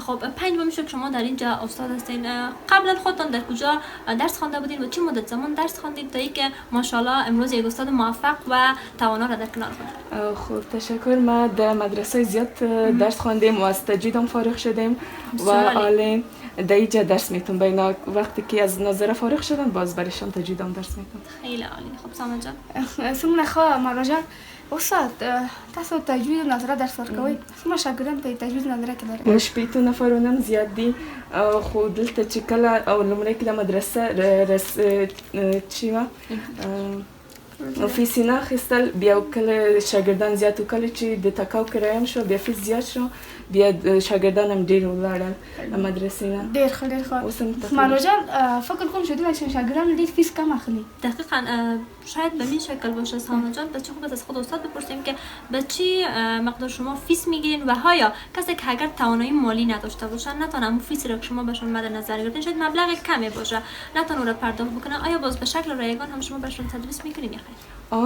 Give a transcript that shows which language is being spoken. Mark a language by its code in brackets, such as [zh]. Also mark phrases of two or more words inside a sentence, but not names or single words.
[fa] خب 5 ماه میشه که شما در اینجا استاد هستین. قبلا خودتان در کجا درس خوانده بودین و چه مدت زمان درس خواندید تا اینکه ماشاءالله امروز یک استاد موفق و توانا را در کنار خود؟ خب تشکر. ما در مدرسه زیاد درس خواندیم و از تجویدم فارغ شدیم و حالا در اینجا درس میتونم. بینا وقتی که از نظره فارغ شدم باز برایشان تجویدم درس میتونم. خیلی عالی. خب سامان جان [ps] څومره ښه مراجع. استاد تاسو تجوید و نظره درس ورکوئ. څومره شاګردان په تجوید نظره کې لرئ؟ شپېتو نفرونه زیات دي خو دلته چې کله او لومړی کې د مدرسه چې وه فیس یې نه اخیستل، بیا کله شاګردان زیات و، کله چې د تکاو کرایه هم شو بیا فیس زیات شو، بیا شاګردان هم ډېر ولاړل مدرسې نه. ډېر ښه ډېر ښه. مراجع فکر کوم شدیداً شاګردان ډېر فیس کم اخلي. [fa] دقیقاً شاید به این شکل باشه سامان جان. بچه خوب از خود استاد بپرسیم که به چی مقدار شما فیس میگیرین و آیا کسی که اگر توانایی مالی نداشته باشن نتونه اون فیسی را که شما بهشون مد نظر گرفتین شاید مبلغ کمی باشه نتونه را پرداخت بکنن، آیا باز به شکل رایگان هم شما بهشون تدریس میکنین یا خیر؟